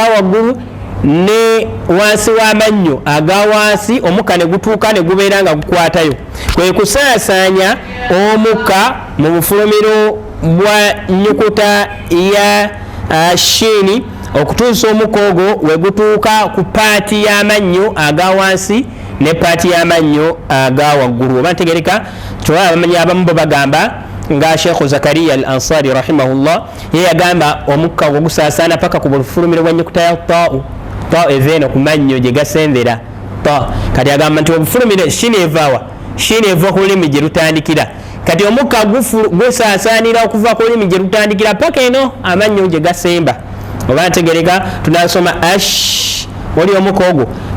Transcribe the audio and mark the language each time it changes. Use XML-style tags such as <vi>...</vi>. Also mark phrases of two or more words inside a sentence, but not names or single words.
<lg>waggulu ne wansi w'amannyo aga wansi omukka ne gutuuka ne gubeera nga gukwatayo kwe kusaasanya omukka mu bufulumiro bwa nnyukuta ya shiini okutuusa omukka ogwo we gutuuka ku paati y'amannyo aga wansi ne paati y'amannyo aga waggulu oba ntegereka kyolaba abamanyi abamu bo bagamba nga Sheikh Zakariya al-Ansari rahimahullah ye yagamba omukka ogwo gusaasaana paka ku bufulumiro bwa nnyukuta ya taau eveeno ku mannyo gye gasembera kati agamba nti obufulumiro shiini eva ku lulimi gye lutandikira kati omukka gusaasaanira okuva ku lulimi gye lutandikira paka eno amannyo gye gasemba oba ntegereka tunasoma ash oli omukka ogwo</lg>